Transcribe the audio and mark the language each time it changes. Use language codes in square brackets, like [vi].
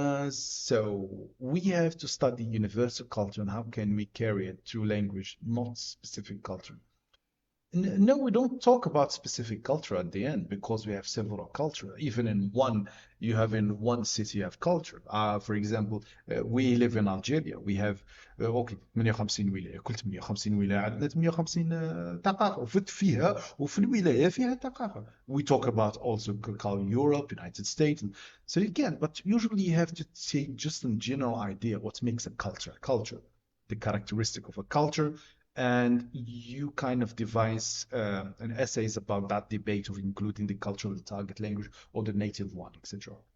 [en] So we have to study universal culture and how can we carry it through language, not specific culture. No, we don't talk about specific culture at the end because we have several culture. Even in one city you have culture. For example, we live in Algeria. We have [ar] اوكي 58 ولاية. كل 58 ولاية عندنا 58 ثقافة وفي الولاية فيها ثقافة. [en] We talk about also Europe, United States. So again, but usually you have to take just a general idea what makes a culture, the characteristic of a culture. And you kind of devise an essays about that debate of including the culture of the target language or the native one, etc.